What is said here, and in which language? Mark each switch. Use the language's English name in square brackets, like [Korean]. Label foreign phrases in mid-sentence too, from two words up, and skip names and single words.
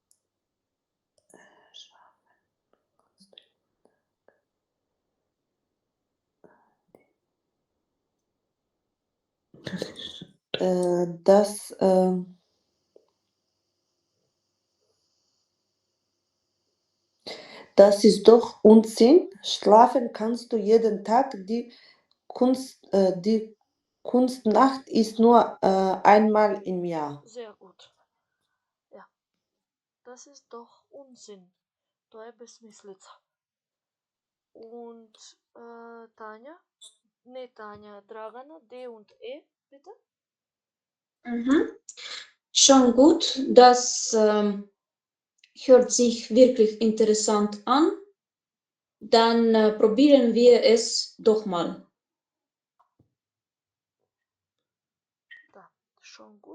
[German] dass das ist doch Unsinn. Schlafen kannst du jeden Tag. Die Kunstnacht ist nur einmal im Jahr. Sehr gut. Ja. Das ist doch Unsinn. [Serbian] To je besmislica. [German] Und Tanja? Ne, Tanja, Dragana, D und E, bitte? Schon gut, das hört sich wirklich interessant an. Dann probieren wir es doch mal. Da, schon gut.